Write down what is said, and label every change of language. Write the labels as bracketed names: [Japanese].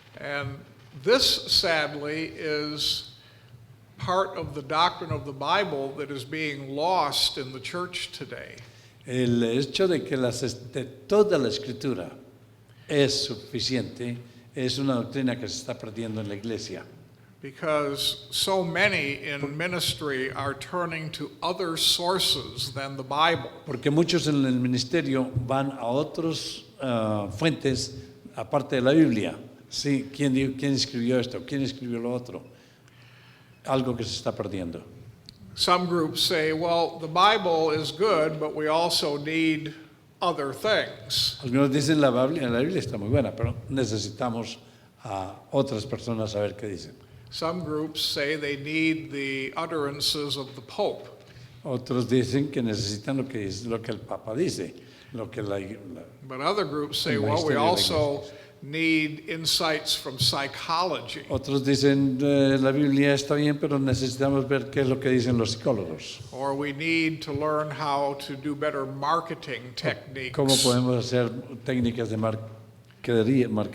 [English] And this, sadly, is part of the doctrine of the Bible that is being lost in the church today. [Spanish] El hecho de que toda la escritura es suficiente es una doctrina que se está perdiendo en la iglesia. [English] Because so many in ministry are turning to other sources than the Bible. [Spanish] Porque muchos en el ministerio van a otras fuentes aparte de la Biblia. Sí, ¿quién escribió esto? ¿Quién escribió lo otro? Algo que se está perdiendo. [English] Some groups say, well, the Bible is good, but we also need other things. [Spanish] Algunos dicen la Biblia está muy buena, pero necesitamos a otras personas saber qué dicen. [English] Some groups say they need the utterances of the Pope. [Spanish] Otros dicen que necesitan lo que el Papa dice, lo que [English] But other groups say, [Spanish] El [English] well, we [Spanish] magisterio de la [English] also need insights from psychology. [Spanish] otros dicen la Biblia está bien, pero necesitamos ver qué es lo que dicen los psicólogos. [English] Or we need to learn how to do better marketing techniques. [Spanish] ¿Cómo podemos hacer técnicas de mercadería?